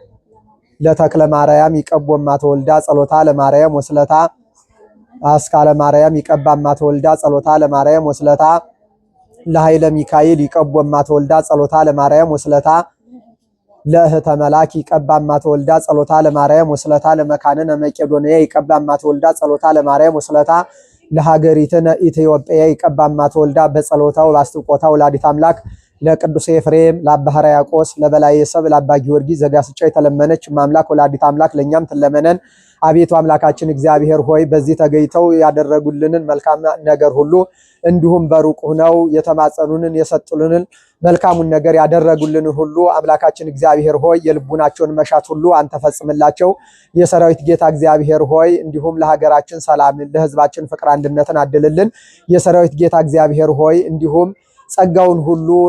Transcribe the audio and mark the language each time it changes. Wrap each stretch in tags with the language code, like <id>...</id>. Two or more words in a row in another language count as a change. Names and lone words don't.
<gez>ለተክለ ማርያም ይቀቦ እማት ወልዳ ጸሎታ ለማርያም ወስለታ አስካለ ማርያም ይቀባ እማት ወልዳ ጸሎታ ለማርያም ወስለታ ለኃይለ ሚካኤል ይቀቦ እማት ወልዳ ጸሎታ ለማርያም ወስለታ ለእህተ መላክ ይቀባ እማት ወልዳ ጸሎታ ለማርያም ወስለታ ለመካነነ መቄዶንያ ይቀባ እማት ወልዳ ጸሎታ ለማርያም ወስለታ ለሀገሪትነ ኢትዮጵያ ይቀባ እማት ወልዳ በጸሎታው ባስጥቆታ</gez> <am>ወላዲት አምላክ ለቅዱስ ኤፍሬም ለአባ ሕርያቆስ ለበላይ ሰብ ለአባ ጊዮርጊስ ዘጋስጫ የተለመነች አምላክ ወላዲት አምላክ ለኛም ትለመነን። አቤቱ አምላካችን እግዚአብሔር ሆይ በዚህ ተገይተው ያደረጉልንን መልካም ነገር ሁሉ እንዲሁም በሩቅ ሆነው የተማጸኑንን የሰጡልንን መልካሙን ነገር ያደረጉልን ሁሉ አምላካችን እግዚአብሔር ሆይ የልቡናቸውን መሻት ሁሉ አንተ ፈጽምላቸው። የሰራዊት ጌታ እግዚአብሔር ሆይ እንዲሁም ለሀገራችን ሰላምን ለሕዝባችን ፍቅር አንድነትን አድልልን። የሰራዊት ጌታ እግዚአብሔር ሆይ እንዲሁም ጸጋውን ሁሉ</am>